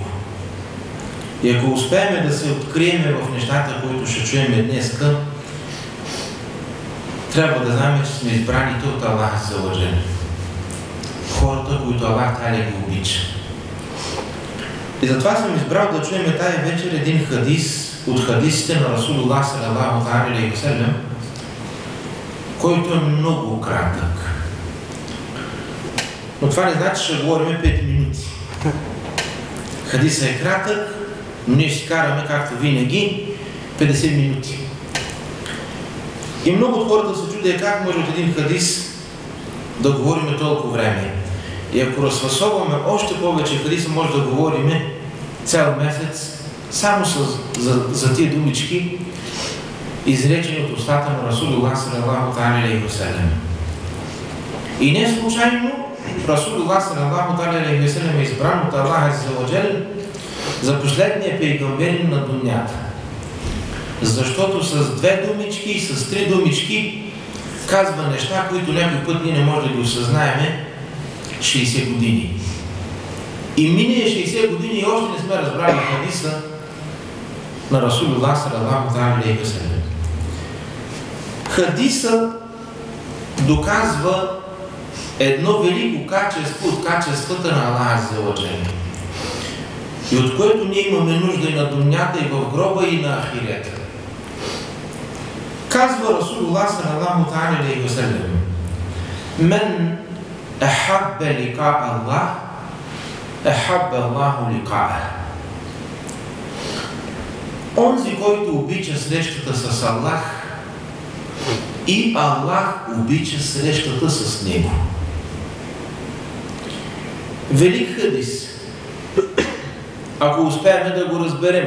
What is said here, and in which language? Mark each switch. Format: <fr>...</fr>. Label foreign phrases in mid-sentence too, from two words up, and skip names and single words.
<bg>И ако успеем да се открием в нещата, които ще чуем днеска, трябва да знаем, че сме избраните от</bg> <ar>الله عز وجل.</ar> <bg>Хората, които</bg> <ar>الله تعالى</ar> <bg>ги обича. И затова съм избрал да чуем тая вечер един хадис от хадисите на</bg> <ar>رسول الله صلى الله عليه وسلم,</ar> <bg>който е много кратък. Но това не значи, че ще говорим 5 минути. Хадисът е кратък, но ние ще караме, както винаги, 50 минути. И много от хората се чудят как може от един хадис да говорим толкова време. И ако разфасоваме още повече хадиса, може да говорим цял месец само за тия думички, изречени от устата на</bg> <ar>رسول الله صلى الله عليه وسلم.</ar> <bg>И не случайно</bg> <ar>رسول الله صلى الله عليه وسلم</ar> <bg>е избран от</bg> <ar>الله عز وجل</ar> <bg>за последния пейгамбер на дунята. Защото с 2 думички и с 3 думички казва неща, които някой път ние не може да ги осъзнаем 60 години. И мине 60 години и още не сме разбрали хадиса на</bg> <ar>رسول الله صلى الله عليه وسلم.</ar> <bg>Хадиса доказва едно велико качество от качествата на</bg> <ar>الله عز وجل,</ar> <bg>и от което ние имаме нужда и на дунята, и в гроба, и на ахирета. Казва</bg> <ar>رسول الله صلى الله عليه وسلم: "من أحب لقاء الله أحب الله لقاءه."</ar> <bg>Онзи, който обича срещата с Аллах, и Аллах обича срещата с него. Велик хадис, ако успеем да го разберем.</bg>